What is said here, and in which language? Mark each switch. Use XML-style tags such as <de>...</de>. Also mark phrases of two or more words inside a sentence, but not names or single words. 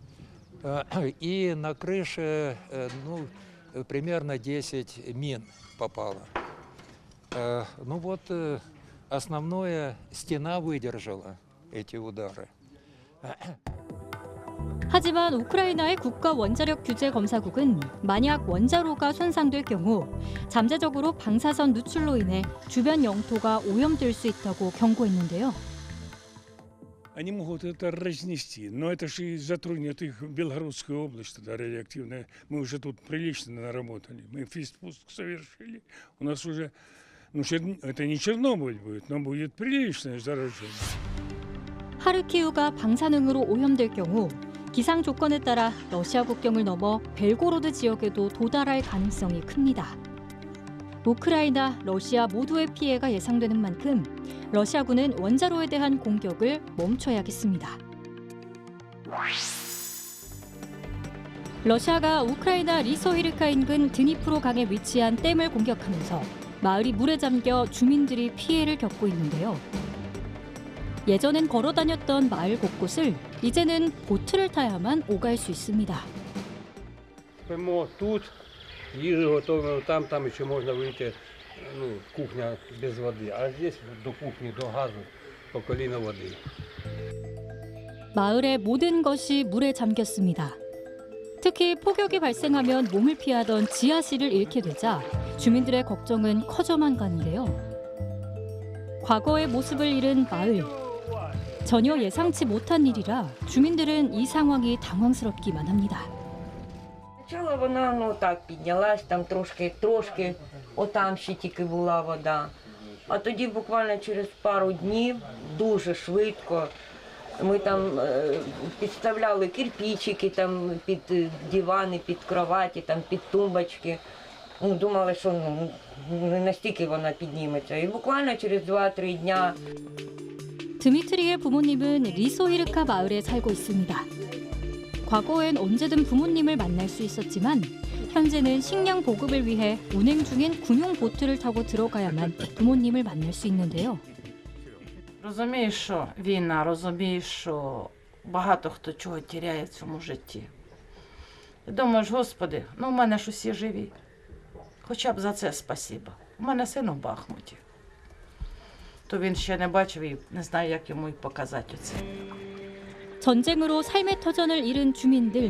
<ru>И на крыше, ну, примерно 10 мин попало. Ну вот, основное, стена выдержала эти удары.</ru> <ko>하지만 우크라이나의 국가 원자력 규제 검사국은 만약 원자로가 손상될 경우 잠재적으로 방사선 누출로 인해 주변 영토가 오염될 수 있다고 경고했는데요.</ko> <ru>Они могут это разнести, но это же и затруднит их Белгородская область, тогда радиоактивная. Мы уже тут прилично наработали, мы физпуск совершили. У нас уже, ну, это не Чернобыль будет, но будет приличное заражение.</ru> <ko>하르키우가 방사능으로 오염될 경우 기상 조건에 따라 러시아 국경을 넘어 벨고로드 지역에도 도달할 가능성이 큽니다. 우크라이나, 러시아 모두의 피해가 예상되는 만큼 러시아군은 원자로에 대한 공격을 멈춰야겠습니다. 러시아가 우크라이나 리소히르카 인근 드니프로 강에 위치한 댐을 공격하면서 마을이 물에 잠겨 주민들이 피해를 겪고 있는데요. 예전엔 걸어 다녔던 마을 곳곳을 이제는 보트를 타야만 오갈 수 있습니다.</ko> <ru>Прямо тут ежу готовим, там еще можно выйти, ну, кухня без воды, а здесь до кухни, до газу по колено воды.</ru> <ko>마을의 모든 것이 물에 잠겼습니다. 특히 폭격이 발생하면 몸을 피하던 지하실을 잃게 되자 주민들의 걱정은 커져만 가는데요. 과거의 모습을 잃은 마을. 전혀 예상치 못한 일이라 주민들은 이 상황이 당황스럽기만 합니다.</ko> <uk>Спочатку вона так піднялась, там трошки, отам ще тільки була вода. А тоді буквально через пару днів, дуже швидко, ми там підставляли кирпичики там під дивани, під кроваті, там під тумбочки. Думали, що не настільки вона підніметься. І буквально через 2-3 дня.</uk> <ko>드미트리의 부모님은 리소히르카 마을에 살고 있습니다. 과거엔 언제든 부모님을 만날 수 있었지만 현재는 식량 보급을 위해 운행 중인 군용 보트를 타고 들어가야만 부모님을 만날 수 있는데요.</ko> <uk>Розумієш, що війна, розумієш, що багато хто чого тіряє в цьому житті. І думаєш, Господи, у мене ж усі живі. Хоча б за це спасіба. У мене син у Бахмуті. То він ще не бачив і не знає, як йому й показати це.</uk> <ko>전쟁으로 삶의 터전을 잃은 주민들.</ko>